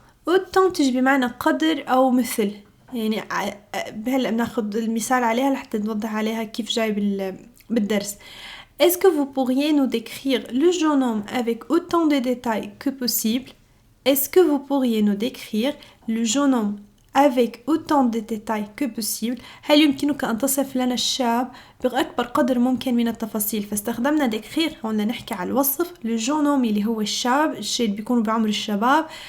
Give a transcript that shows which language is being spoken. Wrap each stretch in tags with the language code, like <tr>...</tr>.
<ar>autant تجي بمعنى قدر أو مثل، يعني هلأ بناخد المثال عليها لحتى نوضح عليها كيف جاي بالدرس.</ar> <fr>Est-ce que vous pourriez nous décrire le jeune homme avec autant de détails que possible? Est-ce que vous pourriez nous décrire le jeune homme avec autant de détails que possible؟ هل يمكنك أن تصف لنا الشاب بأكبر قدر ممكن من التفاصيل؟ فاستخدمنا décrire هون نحكي على الوصف.</fr> <ar>le jeune homme اللي هو الشاب، الشيء اللي بيكونوا بعمر الشباب.</ar>